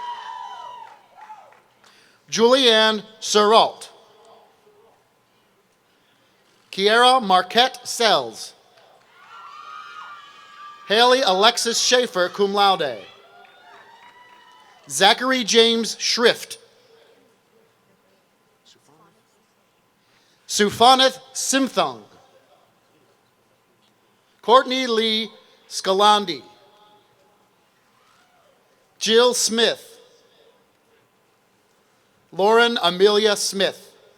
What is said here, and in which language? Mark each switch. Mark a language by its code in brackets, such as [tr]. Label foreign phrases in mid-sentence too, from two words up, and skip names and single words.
[en] Julianne Surrault. Kiera Marquette Sells. Haley Alexis Schaefer, [la] cum laude. [en] Zachary James Schrift. Sufaneth Simthong. Courtney Lee Scalandi. Jill Smith. Lauren Amelia Smith.